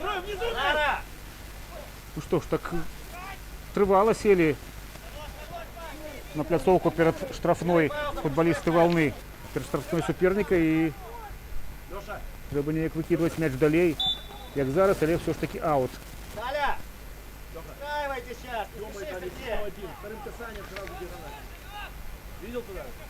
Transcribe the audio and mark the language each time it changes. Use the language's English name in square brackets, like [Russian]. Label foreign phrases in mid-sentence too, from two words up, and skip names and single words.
[Belarusian] Ну што ж, так трывала селі на пляцоўку перад штрафной футбалісты Валны, перад штрафной суперніка, і трэба неяк выкідваць мяч далей, як зараз, але ўсё ж такі аут. Даля! [Russian] Устраивайте сейчас! Вторым касанием сразу диагональ. Видел туда?